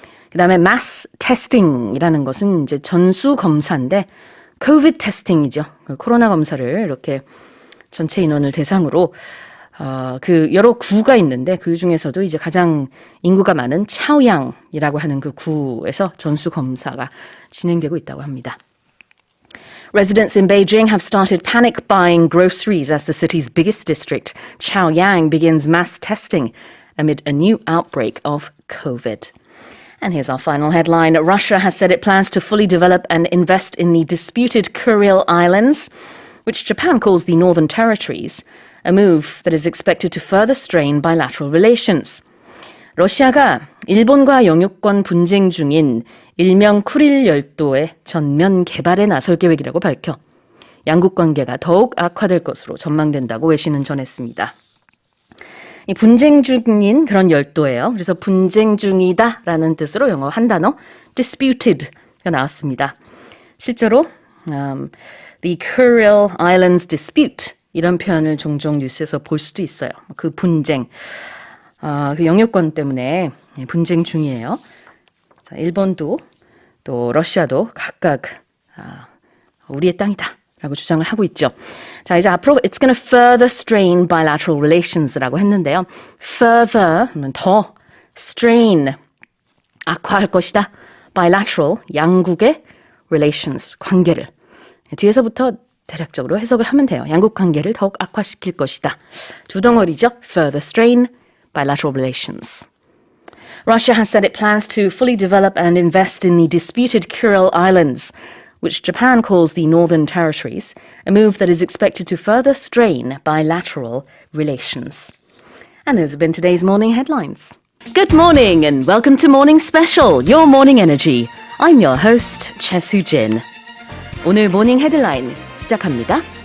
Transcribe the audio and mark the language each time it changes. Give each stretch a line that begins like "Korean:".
Korean: 그 다음에
English: mass testing
Korean: 이라는 것은 이제 전수 검사인데 COVID testing이죠. 코로나 검사를 이렇게 전체 인원을 대상으로 그 여러 구가 있는데 그 중에서도 이제 가장 인구가 많은 차오양이라고 하는 그 구에서 전수 검사가 진행되고 있다고 합니다.
English: Residents in Beijing have started panic buying groceries as the city's biggest district, Chaoyang, begins mass testing amid a new outbreak of COVID. And here's our final headline. Russia has said it plans to fully develop and invest in the disputed Kuril Islands, which Japan calls the Northern Territories, a move that is expected to further strain bilateral relations.
Korean: 러시아가 일본과 영유권 분쟁 중인 일명 쿠릴 열도의 전면 개발에 나설 계획이라고 밝혀 양국 관계가 더욱 악화될 것으로 전망된다고 외신은 전했습니다. 이 분쟁 중인 그런 열도예요. 그래서 분쟁 중이다라는 뜻으로 영어 한 단어 disputed가 나왔습니다. 실제로
English: the Kuril Islands dispute
Korean: 이런 표현을 종종 뉴스에서 볼 수도 있어요. 그 분쟁, 그 영유권 때문에 분쟁 중이에요. 자, 일본도 또 러시아도 각각 우리의 땅이다 라고 주장을 하고 있죠. 자, 이제 앞으로
English: it's going to further strain bilateral relations
Korean: 라고 했는데요. further, 더, strain, 악화할 것이다. bilateral, 양국의 relations, 관계를. 뒤에서부터 대략적으로 해석을 하면 돼요. 양국 관계를 더욱 악화시킬 것이다. 두 덩어리죠.
English: further strain, bilateral relations. Russia has said it plans to fully develop and invest in the disputed Kuril Islands, which Japan calls the Northern Territories, a move that is expected to further strain bilateral relations. And those have been today's morning headlines. Good morning and welcome to Morning Special, Your Morning Energy. I'm your host, Choi Soo-jin.
Korean: 오늘 모닝 헤드라인 시작합니다.